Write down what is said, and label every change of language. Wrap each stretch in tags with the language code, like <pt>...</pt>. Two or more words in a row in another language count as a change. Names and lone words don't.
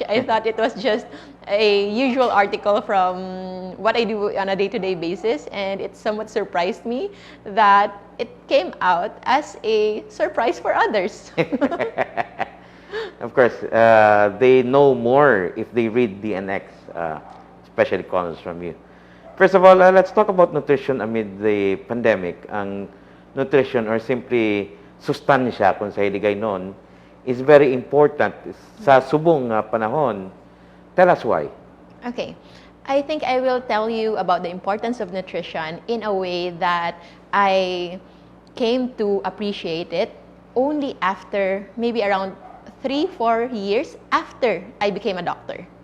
<en>I thought it was just a usual article from what I do on a day-to-day basis, and it somewhat surprised me that it came out as a surprise for others. Of course, they know more if they read DNX, especially columns from you. First of all, let's talk about nutrition amid the pandemic.</en> <hil>Ang nutrition,</hil> <en>or simply</en> <hil>sustansya kung sa hiligay noon,</hil> <en>is very important</en> <hil>sa subong panahon.</hil> <en>Tell us why. Okay. I think I will tell you about the importance of nutrition in a way that I came to appreciate it only after maybe around 3-4 years after I became a doctor.</en>